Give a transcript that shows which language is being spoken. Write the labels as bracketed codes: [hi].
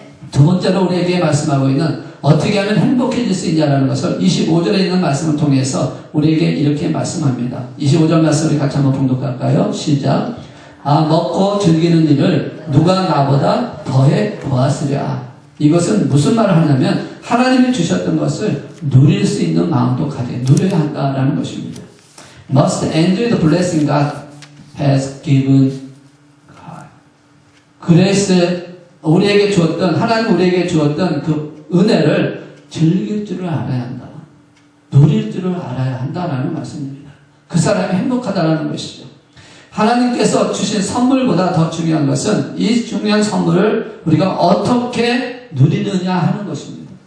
[ko] 두 번째로 우리에게 말씀하고 있는 어떻게 하면 행복해질 수 있냐라는 것을 25절에 있는 말씀을 통해서 우리에게 이렇게 말씀합니다. 25절 말씀을 같이 한번 봉독할까요? 시작. 먹고 즐기는 일을 누가 나보다 더해 보았으랴. 이것은 무슨 말을 하냐면 하나님이 주셨던 것을 누릴 수 있는 마음도 누려야 한다라는 것입니다. [en] Must enjoy the blessing God has given. [ko] 그래서 우리에게 주었던, 하나님 우리에게 주었던 그 은혜를 즐길 줄을 알아야 한다. 누릴 줄을 알아야 한다라는 말씀입니다. 그 사람이 행복하다라는 것이죠. 하나님께서 주신 선물보다 더 중요한 것은 이 중요한 선물을 우리가 어떻게 누리느냐 하는 것입니다.